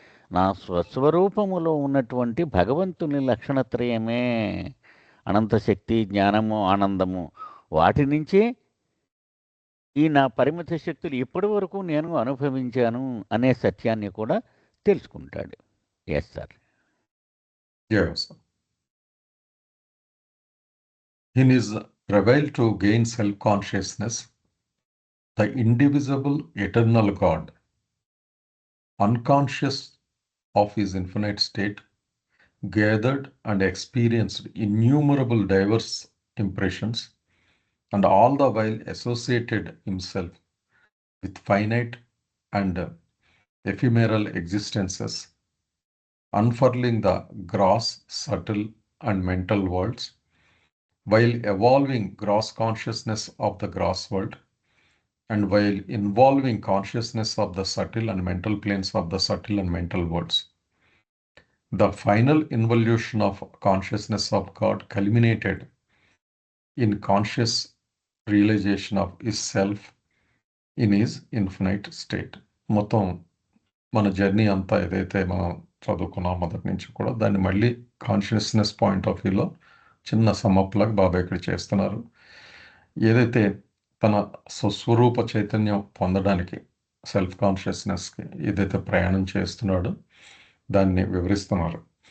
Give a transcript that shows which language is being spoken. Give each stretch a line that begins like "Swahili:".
Telugu: నా స్వస్వరూపములో ఉన్నటువంటి భగవంతుని లక్షణత్రయమే. అనంత శక్తి, జ్ఞానము, ఆనందము, వాటి నుంచే ఈ నా పరిమిత శక్తులు ఇప్పటి వరకు నేను అనుభవించాను అనే సత్యాన్ని కూడా తెలుసుకుంటాడు.
English: Yes sir. Yes. In his travail to gain self-consciousness, the indivisible eternal God, unconscious of his infinite state, gathered and experienced innumerable diverse impressions, and all the while associated himself with finite and ephemeral existences, unfurling the gross, subtle, and mental worlds, while evolving gross consciousness of the gross world, and while involving consciousness of the subtle and mental planes of the subtle and mental worlds. The final involution of consciousness of God culminated in conscious realization of his self in his infinite state.
Telugu: మొత్తం మన journey అంతా ఏదైతే మనం చదువుకున్నాం మొదటి నుంచి కూడా దాన్ని మళ్ళీ కాన్షియస్నెస్ పాయింట్ ఆఫ్ వ్యూలో చిన్న సమ్మప్ లాగా బాబా ఇక్కడ చేస్తున్నారు. ఏదైతే తన స్వస్వరూప చైతన్యం పొందడానికి సెల్ఫ్ కాన్షియస్నెస్కి ఏదైతే ప్రయాణం చేస్తున్నాడో దాన్ని వివరిస్తున్నారు.